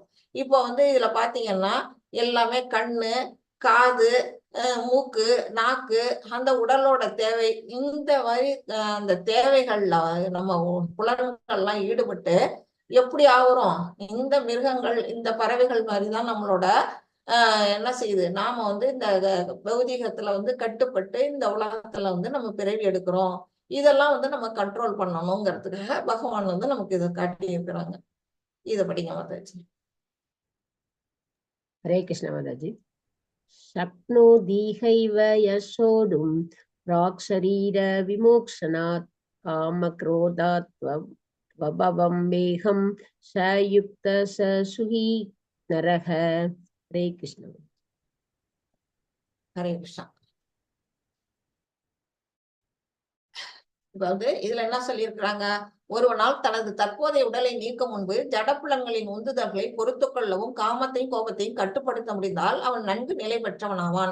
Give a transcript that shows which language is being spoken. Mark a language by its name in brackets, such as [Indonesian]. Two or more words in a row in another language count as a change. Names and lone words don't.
[Tamil] இப்போ வந்து இதுல பாத்தீங்கன்னா எல்லாமே கண்ணு, காது, மூக்கு, நாக்கு, அந்த உடலோட தேவை, இந்த மாதிரி அந்த தேவைகள்ல நம்ம புலன்கள்லாம் ஈடுபட்டு எப்படி ஆகுறோம், இந்த மிருகங்கள் இந்த பறவைகள் மாதிரிதான் நம்மளோட என்ன செய்யுது, நாம வந்து இந்த பௌதிகத்துல வந்து கட்டுப்பட்டு இந்த உலகத்துல வந்து நம்ம பிறவி எடுக்கிறோம். இதெல்லாம் வந்து நம்ம கண்ட்ரோல் பண்ணணுங்கிறதுக்காக பகவான் வந்து நமக்கு இதை காட்டி இருக்கிறாங்க. இதை படிங்க மாதாஜி. ஹரே கிருஷ்ண மாதாஜி. [Sanskrit] शक्नोतीहैव यशोढुं प्राक्शरीर विमोक्षणात् कामक्रोधात् वभवं वेहं स युक्त स सुही नरः. [Tamil] हरे कृष्ण. ஹரே கிருஷ்ணா. இப்ப வந்து இதுல என்ன சொல்லியிருக்கிறாங்க, ஒருவனால் தனது தற்போதைய உடலை நீக்க முன்பு ஜடப்புலன்களின் உந்துதல்களை பொறுத்து கொள்ளவும் காமத்தையும் கோபத்தையும் கட்டுப்படுத்த முடிந்தால் அவன் நன்கு நிலை பெற்றவனாவான்.